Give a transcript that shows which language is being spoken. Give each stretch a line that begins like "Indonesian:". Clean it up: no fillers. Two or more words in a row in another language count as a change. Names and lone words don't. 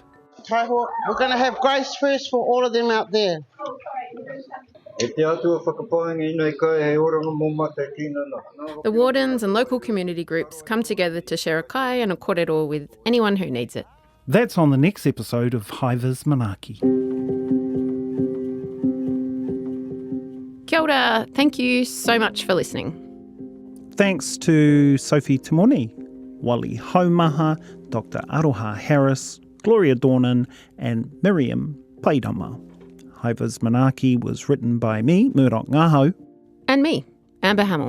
English: We're going to have grace first for all of them out there. the wardens and local community groups come together to share a kai and a kōrero with anyone who needs it. That's on the next episode of Viz Manaaki.
Māori: Kia ora,
English: thank you so much for listening. Thanks to Sophie Timoni, Wally Haumaha, Dr. Aroha Harris, Gloria Dornan and Miriam Paidama. Viz Manaaki was written by me, Murdoch Ngaho. And me, Amber Hamill.